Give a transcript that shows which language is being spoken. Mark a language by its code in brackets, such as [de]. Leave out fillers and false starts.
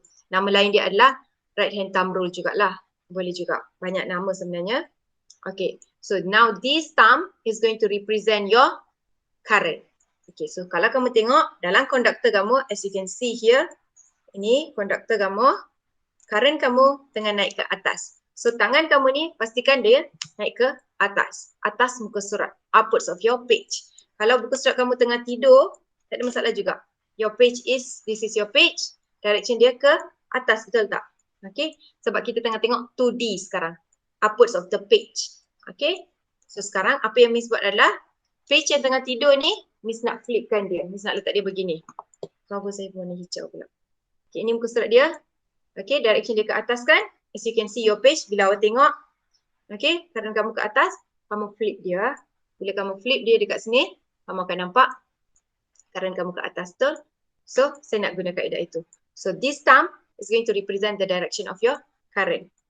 [ms] Nama lain dia adalah right hand thumb rule jugalah. Boleh juga. Banyak nama sebenarnya. [en] Okay, so now this thumb is going to represent your current. [ms] Okay, so kalau kamu tengok dalam conductor kamu, [en] as you can see here, [ms] ini conductor kamu, current kamu tengah naik ke atas. So tangan kamu ni pastikan dia naik ke atas muka surat, [en] upwards of your page. [ms] Kalau buku surat kamu tengah tidur, tak ada masalah juga. [en] This is your page, [ms] direction dia ke atas, betul tak? Okay, sebab kita tengah tengok 2D sekarang, [en] upwards of the page. [ms] Okay, so sekarang apa yang Miss buat adalah, page yang tengah tidur ni, Miss nak flipkan dia, Miss nak letak dia begini. Cover saya warna hijau pula. Okay, ini muka surat dia. Okay, direction dia ke atas kan? [en] As you can see your page, [ms] bila awak tengok, okay, current kamu ke atas, kamu flip dia. Bila kamu flip dia dekat sini, kamu akan nampak current kamu ke atas, betul? So, saya nak guna kaedah itu. [en] So, this thumb is going to represent the direction of your current.